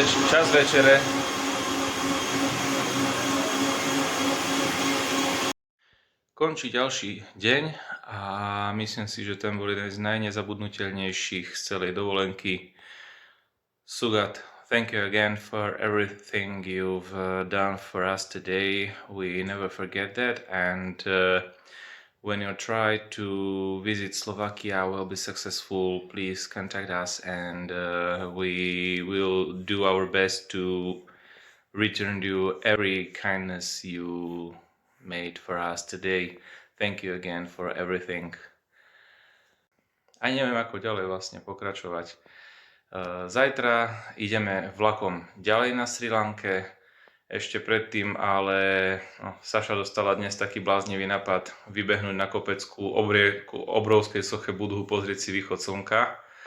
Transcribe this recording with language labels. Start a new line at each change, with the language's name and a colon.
Slovak: Čas večere. Končí ďalší deň a myslím si, že ten bol jeden z najnezabudnutelnejších z celej dovolenky.
English: Sugat, thank you again for everything you've done for us today. We never forget that, and when you try to visit Slovakia will be successful, please contact us and we will do our best to return you every kindness you made for us today. Thank you again for everything.
Slovak: A neviem, ako ďalej vlastne pokračovať. Zajtra ideme vlakom ďalej na Srí Lanke. Ešte predtým, ale Saša dostala dnes taký bláznivý nápad vybehnúť na kopec ku obrovskej soche Budhu, pozrieť si východ slnka.